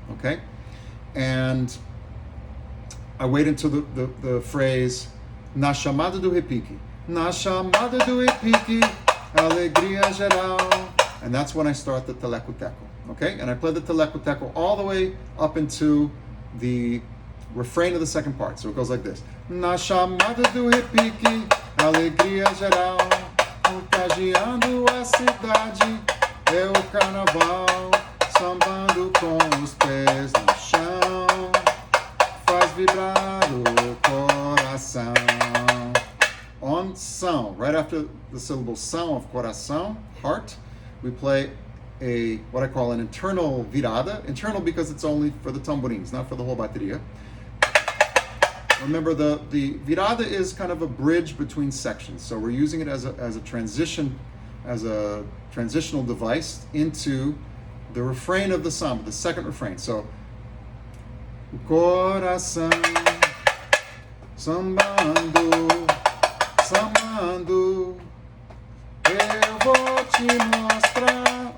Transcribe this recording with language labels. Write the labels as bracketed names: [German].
[English] Okay. And I wait until the phrase [Portuguese] na chamada do repique. Na chamada do repique, alegria geral. [English] And that's when I start the teleco-teco. Okay, and I play the teleco-teco all the way up into the refrain of the second part. So it goes like this. [Portuguese] Na chamada do repique, alegria geral, contagiando a cidade, é o carnaval, sambando com os pés no chão, faz vibrar o coração. [English] On são, right after the syllable são of coração, heart, we play what I call an internal virada. Internal because it's only for the tamborins, not for the whole bateria. Remember, the virada is kind of a bridge between sections. So we're using it as a transition, as a transitional device into the refrain of the samba, the second refrain. [Portuguese] So, o coração, sambando, sambando, eu vou te mostrar.